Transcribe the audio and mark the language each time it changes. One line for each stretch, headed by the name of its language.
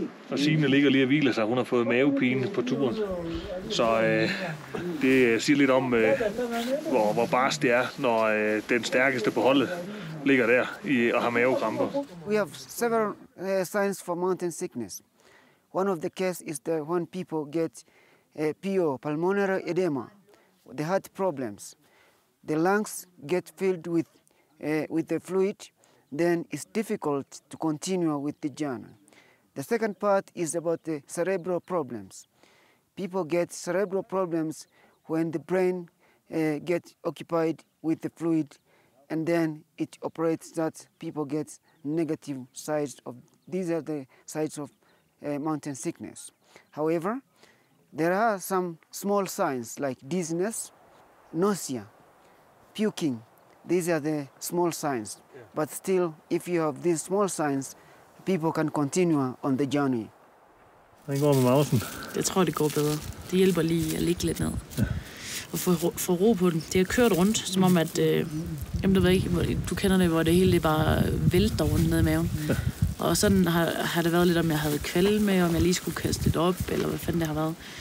Danish: Og Signe ligger lige og hviler sig. Hun har fået mavepine på turen. Så det siger lidt om, hvor barsk det er, når den stærkeste på holdet ligger der og har mavekramper.
English: We have several signs for mountain sickness. One of the cases is that when people get PO, pulmonary edema, the heart problems, the lungs get filled with the fluid, then it's difficult to continue with the journey. The second part is about the cerebral problems. People get cerebral problems when the brain gets occupied with the fluid, and then it operates that people get negative sides of. These are the sides of mountain sickness. However, there are some small signs like dizziness, nausea, puking. These are the small signs. But still, if you have these small signs, people can continue on the journey.
Danish: Hvordan går det med mausen? Jeg tror, det går bedre. Det hjælper lige at ligge lidt ned. Og få ro på den. Det har kørt rundt, som om at... jamen, du ved ikke, du kender det, hvor det hele bare vælter rundt ned i maven. Ja. Og sådan har det været lidt, om jeg havde kvalme, om jeg lige skulle kaste lidt op, eller hvad fanden det har været.